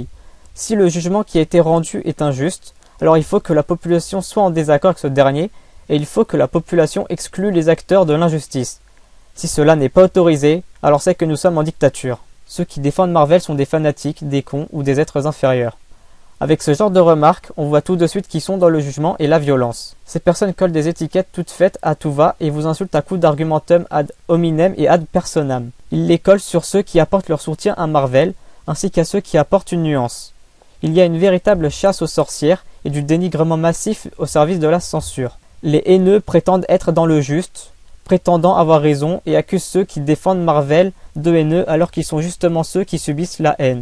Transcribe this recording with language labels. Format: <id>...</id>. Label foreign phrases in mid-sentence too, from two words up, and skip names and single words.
<fr>Si le jugement qui a été rendu est injuste, alors il faut que la population soit en désaccord avec ce dernier, et il faut que la population exclue les acteurs de l'injustice. Si cela n'est pas autorisé, alors c'est que nous sommes en dictature. Ceux qui défendent Marvel sont des fanatiques, des cons ou des êtres inférieurs. Avec ce genre de remarques, on voit tout de suite qui sont dans le jugement et la violence. Ces personnes collent des étiquettes toutes faites à tout va et vous insultent à coups d'</fr> <la>argumentum ad hominem et ad personam.</la> <fr>Ils les collent sur ceux qui apportent leur soutien à Marvel, ainsi qu'à ceux qui apportent une nuance. Il y a une véritable chasse aux sorcières et du dénigrement massif au service de la censure. Les haineux prétendent être dans le juste, prétendant avoir raison et accusent ceux qui défendent Marvel de haineux alors qu'ils sont justement ceux qui subissent la haine.</fr>